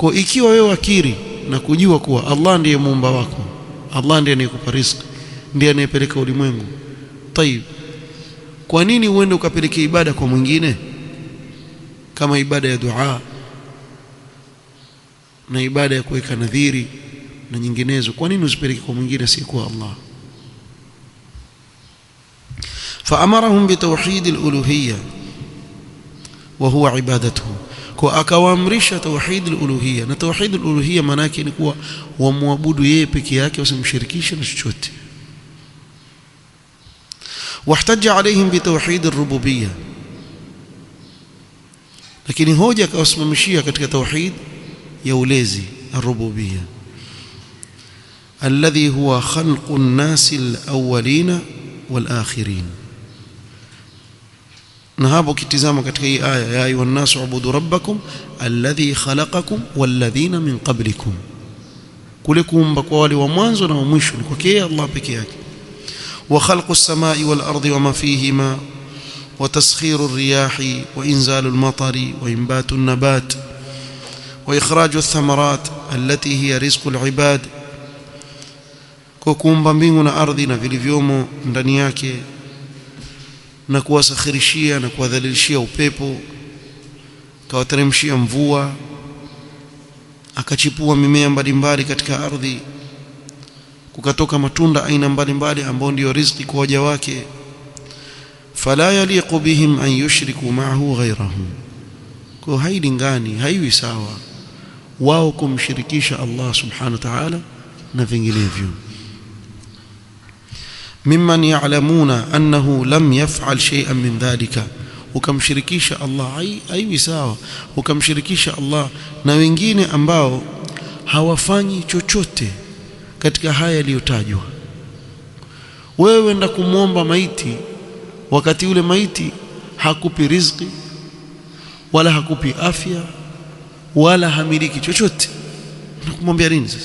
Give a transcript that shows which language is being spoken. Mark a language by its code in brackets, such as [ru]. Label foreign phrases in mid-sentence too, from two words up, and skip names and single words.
[sw] Kwa ikiwa wewe wakiri na kujua kuwa Allah ndiye muumba wako, Allah ndiye anayekupa riziki, ndiye anayepeleka ulimwengu, tayib, kwa nini uende ukapeleke ibada kwa mwingine kama ibada ya dua na ibada ya kuweka nadhiri na nyinginezo? Kwa nini usipeleke kwa mwingine si kwa Allah? [ar] فأمرهم بتوحيد الألوهية وهو عبادته. [sw] Kwa akawaamrisha [ar] توحيد الألوهية, [sw] na [ar] توحيد الألوهية [sw] maana yake ni kuwa wamwabudu yeye peke yake, usimshirikishe na chochote. [ar] واحتج عليهم بتوحيد الربوبية, [sw] lakini hoja akawasimamishia katika tauhid ya ulezi [ar] الربوبية الذي هو خلق الناس الأولين والآخرين. [sw] Na hapo kitizama katika hii aya, [ar] يا أيها الناس اعبدوا ربكم الذي خلقكم والذين من قبلكم, [sw] kule kuumba kwa wale wa mwanzo na wa mwisho ni kwake Allah peke yake. [ar] وخلق السماء والأرض وما فيهما وتسخير الرياح وإنزال المطر وإنبات النبات وإخراج الثمرات التي هي رزق العباد, [sw] kwa kuumba mbingu na ardhi na vilivyomo ndani yake, na kuwasakhirishia na kuwadhalilishia upepo, kawateremshia mvua, akachipua mimea mbalimbali katika ardhi, kukatoka matunda aina mbalimbali ambao ndio riziki kwa waja wake. [ar] فلا يليق بهم أن يشركوا معه غيره, [sw] kwa hailingani, haiwi sawa wao kumshirikisha Allah [ar] سبحانه وتعالى [sw] na vinginevyo. [ar] ممن يعلمون أنه لم يفعل شيئا من ذلك, [sw] ukamshirikisha Allah, haiwi sawa ukamshirikisha Allah na wengine ambao hawafanyi chochote katika haya yaliyotajwa. Wewe wenda kumwomba maiti wakati ule maiti hakupi riziki wala hakupi afya wala hamiliki chochote, unakumwambia nini sasa?